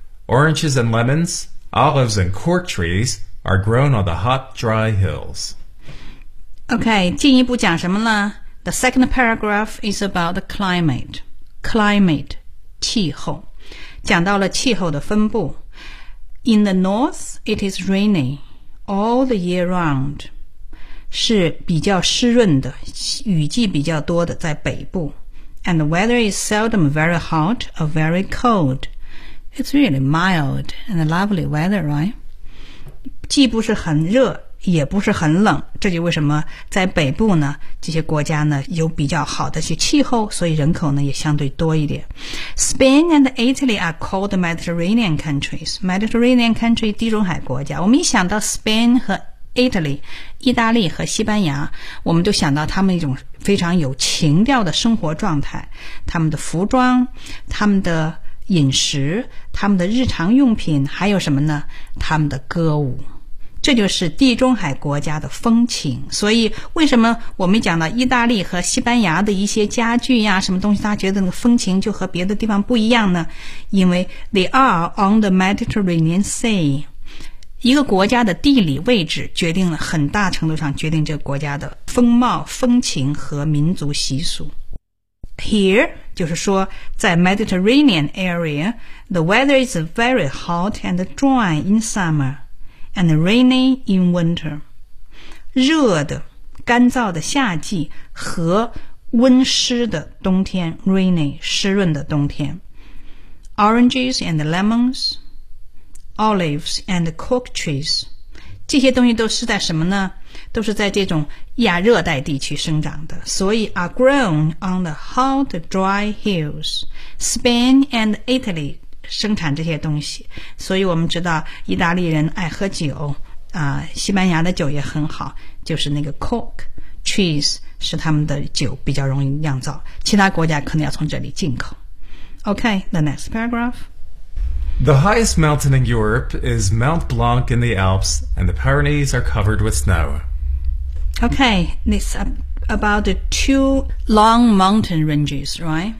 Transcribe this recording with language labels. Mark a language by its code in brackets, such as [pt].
[en] Oranges and lemons, olives and cork trees are grown on the hot, dry hills. Okay, [zh] 进一步讲什么呢? [en] The second paragraph is about the climate. [zh] Climate, 气候。讲到了气候的分布。 [en] In the north, it is rainy all the year round. [zh] 是比较湿润的，雨季比较多的，在北部。 [en] And the weather is seldom very hot or very cold. It's really mild and lovely weather, right? [zh] 既不是很热，也不是很冷。这就为什么在北部呢，这些国家呢有比较好的些气候，所以人口呢也相对多一点。 [en] Spain and Italy are called Mediterranean countries. [zh] Mediterranean country, 地中海国家。我们一想到 Spain 和 Italy, 意大利和西班牙，我们就想到他们一种非常有情调的生活状态，他们的服装，他们的饮食，他们的日常用品，还有什么呢？他们的歌舞。这就是地中海国家的风情。所以为什么我们讲到意大利和西班牙的一些家具呀，什么东西，大家觉得那个风情就和别的地方不一样呢？因为 [en] they are on the Mediterranean Sea。 [zh] 一个国家的地理位置决定了很大程度上决定这个国家的风貌、风情和民族习俗。 [en] Here [zh] 就是说在 [en] Mediterranean area, the weather is very hot and dry in summerAnd rainy in winter. [zh] 热的干燥的夏季和温湿的冬天， rainy, 湿润的冬天。 [en] Oranges and lemons, olives and cork trees. [zh] 这些东西都是在什么呢？都是在这种亚热带地区生长的。所以 [en] are grown on the hot dry hills. Spain and Italy. [zh] 生产这些东西，所以我们知道意大利人爱喝酒，西班牙的酒也很好，就是那个 cork trees 是他们的酒比较容易酿造，其他国家可能要从这里进口。 [en] OK, the next paragraph. The highest mountain in Europe is Mount Blanc in the Alps, and the Pyrenees are covered with snow. OK, this about the two long mountain ranges, right?